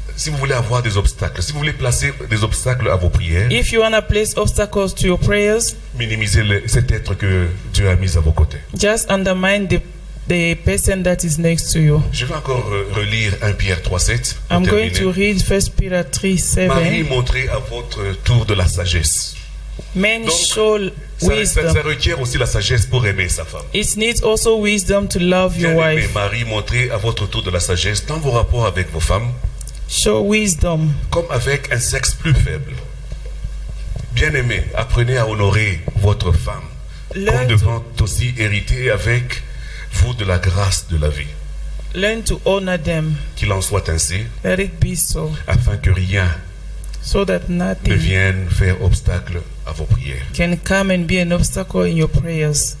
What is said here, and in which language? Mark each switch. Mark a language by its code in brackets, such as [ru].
[fr] vous voulez avoir des obstacles, si vous voulez placer des obstacles à vos prières, [en] if you want to place obstacles to your prayers, [fr] minimisez cet être que Dieu a mis à vos côtés. [en] just undermine the person that is next to you. [fr] Je vais encore relire 1 Pierre 3:7. [en] I'm going to read 1 Peter [fr] Marie, [en] 3:7. [fr] montrez à votre tour de la sagesse. [en] Men [fr] Donc, [en] show [fr] Ça [en] wisdom. [fr] requiert aussi la sagesse pour aimer sa femme. [en] It needs also wisdom to love your [fr] Bien-aimé, [en] wife. [fr] Marie, montrez à votre tour de la sagesse dans vos rapports avec vos femmes, [en] Show wisdom. [fr] comme avec un sexe plus faible. Bien-aimé, apprenez à honorer votre femme, comme [en] Learn [fr] devant aussi hériter avec vous de la grâce de la vie. [en] Learn to honor them. [fr] Qu'il en soit ainsi, [en] Let it be so, [fr] afin que rien [en] so that [fr] ne [en] nothing [fr] vienne faire obstacle à vos prières. [en] can come and be an obstacle in your prayers.